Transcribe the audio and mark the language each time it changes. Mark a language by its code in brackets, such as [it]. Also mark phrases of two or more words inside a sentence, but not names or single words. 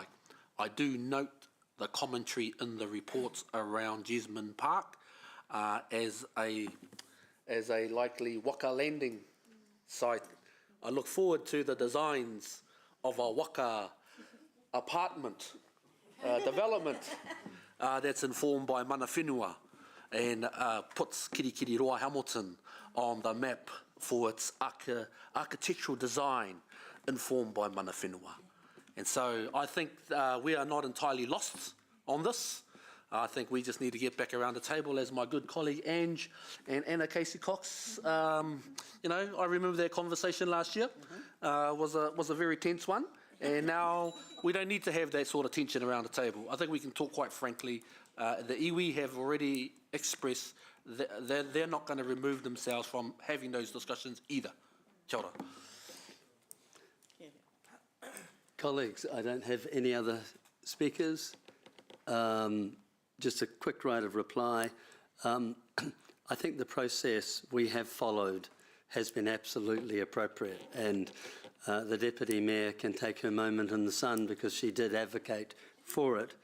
[en] I do note the commentary in the reports around Jesmond Park as a likely waka landing site. I look forward to the designs of a waka apartment development that's informed by [mi] mana whenua [en] and puts Kirikiriroa Hamilton on the map for its architectural design informed by [mi] mana whenua. [en] And so I think we are not entirely lost on this. I think we just need to get back around the table, as my good colleague Ange and Anna Casey-Cox. You know, I remember their conversation last year. Was a very tense one, and now we don't need to have that sort of tension around the table. I think we can talk quite frankly. The iwi have already expressed that they're not going to remove themselves from having those discussions either. [mi] Kia ora. [en] Colleagues, I don't have any other speakers. Just a quick right of reply. I think the process we have followed has been absolutely appropriate, and the Deputy Mayor can take her moment in the sun because she did advocate for it.